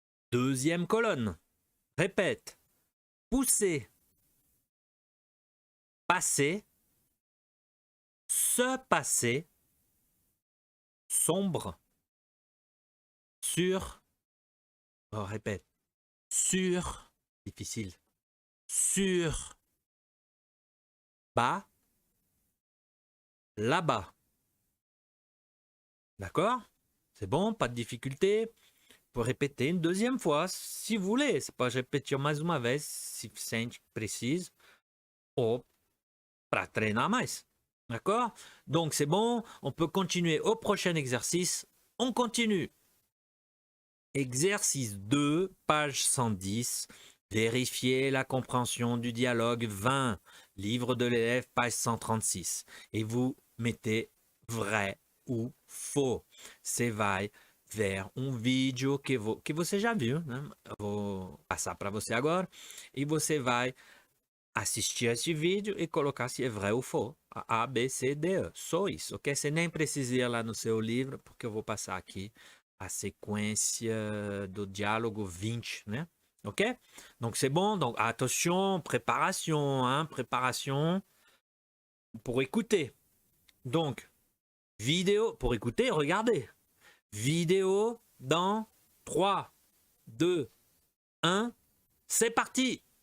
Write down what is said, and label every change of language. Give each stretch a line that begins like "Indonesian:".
French: Deuxième colonne. Répète, pousser, passer, se passer, sombre, sur, oh, répète, sur, difficile, sur, bas, là-bas. D'accord? C'est bon, pas de difficulté.
Portuguese: Vou
French: répéter une deuxième fois, si vous voulez.
Portuguese: Você pode repetir mais uma vez, se sente que precisa, ou para treinar mais.
French: D'accord? Donc, c'est bon. On peut continuer au prochain exercice. On continue. Exercice 2, page 110. Vérifiez la compréhension du dialogue 20. Livre de l'élève, page 136. Et vous mettez vrai ou faux.
Portuguese: Você vai ver vídeo que você já viu, né? Eu vou passar para você agora e você vai assistir esse vídeo e colocar se é
French: vrai ou faux.
Portuguese: A, B, C, D, E. Só isso, ok? Você nem precisa ir lá no seu livro, porque eu vou passar aqui a sequência do diálogo 20, né?
French: Ok? Donc c'est bon. Donc attention, préparation, hein? Préparation pour écouter. Donc, vidéo pour écouter, regardez. Vidéo dans 3, 2, 1, c'est parti!